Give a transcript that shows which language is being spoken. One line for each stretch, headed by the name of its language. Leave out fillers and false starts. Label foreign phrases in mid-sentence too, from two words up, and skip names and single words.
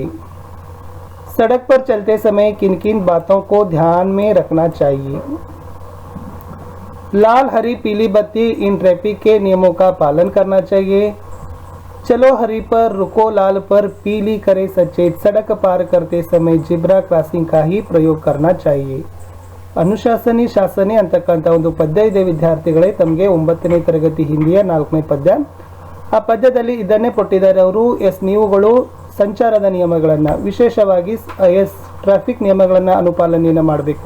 Hindi: सड़क पर चलते समय किन किन बातों को ध्यान में रखना चाहिए? लाल, हरी, पीली बत्ती, इन ट्रैफिक के नियमों का पालन करना चाहिए। चलो हरी पर, रुको लाल पर, पीली करे सचेत, सड़क पार करते समय
English: zebra crossing
Hindi: का ही ಪ್ರಯೋಗ करना चाहिए।
Kannada: ಅನುಶಾಸನಿ ಶಾಸನೆ ಅಂತಕ್ಕಂಥ ಒಂದು ಪದ್ಯ ಇದೆ ವಿದ್ಯಾರ್ಥಿಗಳೇ, ತಮಗೆ 9ನೇ ತರಗತಿ ಹಿಂದಿಯ 4ನೇ ಪದ್ಯ। ಆ ಪದ್ಯದಲ್ಲಿ ಇದನ್ನೇ ಕೊಟ್ಟಿದ್ದಾರೆ ಅವರು। ನೀವುಗಳು ಸಂಚಾರದ ನಿಯಮಗಳನ್ನು, ವಿಶೇಷವಾಗಿ ಟ್ರಾಫಿಕ್ ನಿಯಮಗಳನ್ನು ಅನುಪಾಲನೆಯನ್ನು ಮಾಡಬೇಕು।